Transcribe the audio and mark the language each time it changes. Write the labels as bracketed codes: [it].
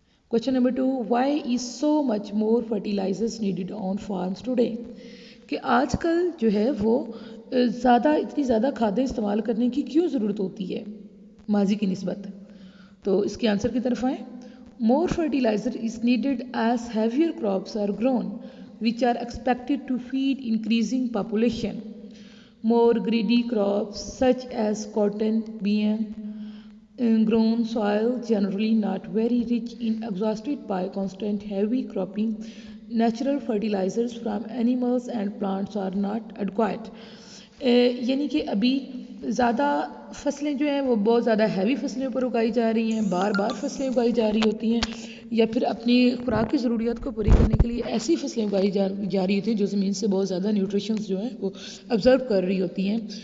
[en] Question number 2, why is so much more fertilizers needed on farms today؟ [ur] کہ آج کل جو ہے وہ اتنی زیادہ کھادیں استعمال کرنے کی کیوں ضرورت ہوتی ہے ماضی کی نسبت؟ تو اس کے آنسر کی طرف آئیں. [en] more fertilizer is needed as heavier crops are grown which are expected to feed increasing population. more greedy crops such as cotton, bean, grown soil generally not very rich in exhausted by constant heavy cropping. Natural fertilizers from animals and plants are not adequate. [ur] یعنی کہ ابھی زیادہ فصلیں جو ہیں وہ بہت زیادہ ہیوی فصلیں پر اگائی جا رہی ہیں، بار بار فصلیں اگائی جا رہی ہوتی ہیں، یا پھر اپنی خوراک کی ضروریات کو پوری کرنے کے لیے ایسی فصلیں اگائی جا رہی ہوتی ہیں جو زمین سے بہت زیادہ نیوٹریشنز جو ہیں وہ ابزرو کر رہی ہوتی ہیں.